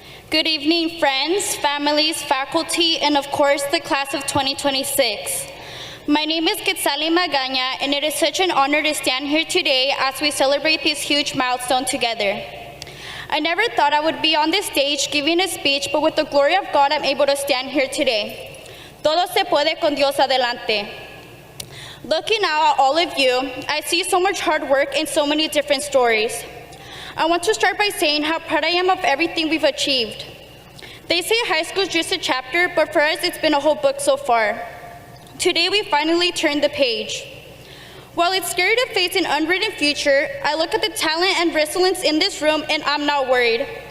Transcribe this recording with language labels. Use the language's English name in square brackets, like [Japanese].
[English] Good evening, friends, families, faculty, and of course, the class of 2026. My name is Quetzali Magaña, and it is such an honor to stand here today as we celebrate this huge milestone together. I never thought I would be on this stage giving a speech, but with the glory of God, I'm able to stand here today. [Spanish] Todo se puede con Dios adelante. [English] Looking out at all of you, I see so much hard work and so many different stories. I want to start by saying how proud I am of everything we've achieved. They say high school is just a chapter, but for us, it's been a whole book so far. Today, we finally turned the page. While it's scary to face an unwritten future, I look at the talent and resilience in this room, and I'm not worried.